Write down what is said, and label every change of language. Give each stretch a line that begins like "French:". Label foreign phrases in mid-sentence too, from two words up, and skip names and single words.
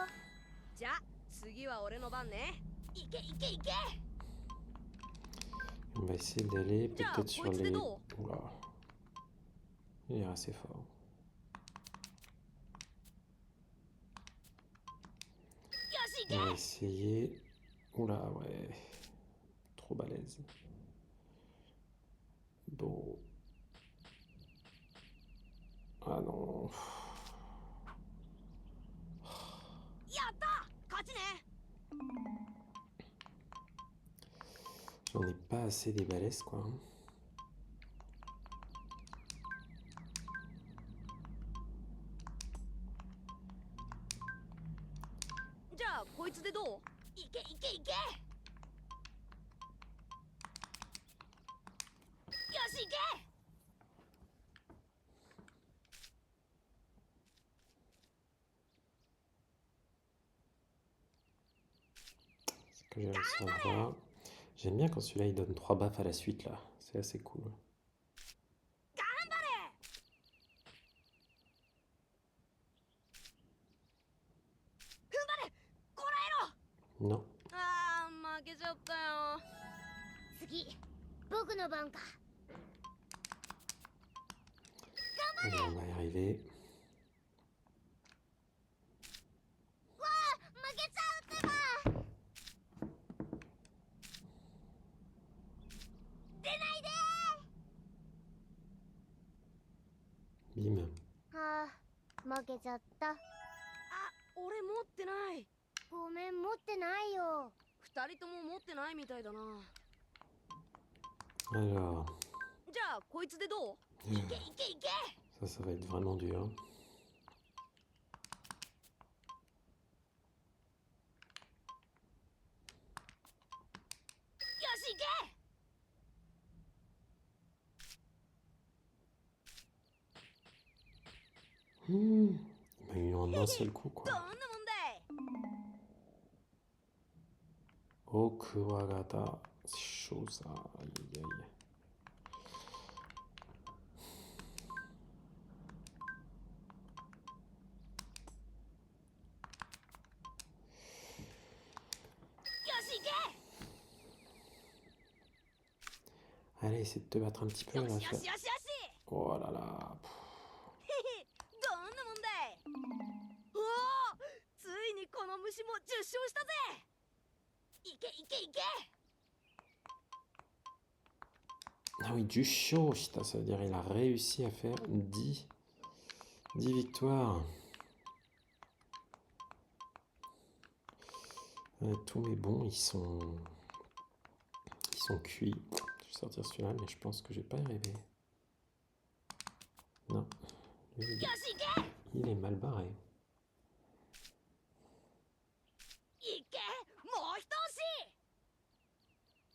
Japanese: じゃあ次は俺の番ね。いけいけいけ。
French: On va essayer d'aller Tiens, peut-être sur faut être les... dedans. Oula. Il est assez fort.
Japanese: よし行
French: On
Japanese: け。
French: va essayer... Oula, ouais. Trop balèze. Bon. Ah non.
Japanese: やった勝ちね。
French: J'en ai pas assez des balèzes, quoi.
Japanese: じゃあこいつでどう？いけいけいけ。よし行け。
French: C'est que j'ai réussi à voir. J'aime bien quand celui-là il donne 3 baffes à la suite là. C'est assez cool. Non.
Japanese: ああ負けちゃったよ。次僕の番か。
French: Allez, on va y arriver.
Japanese: 負けちゃうってば。出ないで。 Bim. はあ、負けちゃった。あ、俺持ってない。ごめん、持ってないよ。二人とも持ってないみたいだな。
French: Alors.
Japanese: じゃあこいつでどう？いけいけいけ。
French: Ça va être vraiment dur.
Japanese: よし行け。
French: Il m'a eu en un seul coup,
Japanese: どん
French: quoi.
Japanese: なもんだい。
French: Okuwagata. C'est chaud ça. Aïe, aïe, aïe.
Japanese: よし行け。
French: Allez, essaie de te battre un petit peu
Japanese: よ
French: là.
Japanese: しよしよしよし。
French: Oh là là.
Japanese: どんなもんだい。おお、ついにこの虫も10勝したぜ。いけいけいけ。
French: Ah oui, du chaud, putain, ça veut dire qu'il a réussi à faire 10 victoires. Tous mes bons, ils sont cuits. Je vais sortir celui-là, mais je pense que je vais pas y arriver. Non. Lui,
Japanese: よし行け。
French: il est mal barré.
Japanese: いけ。もう一押し。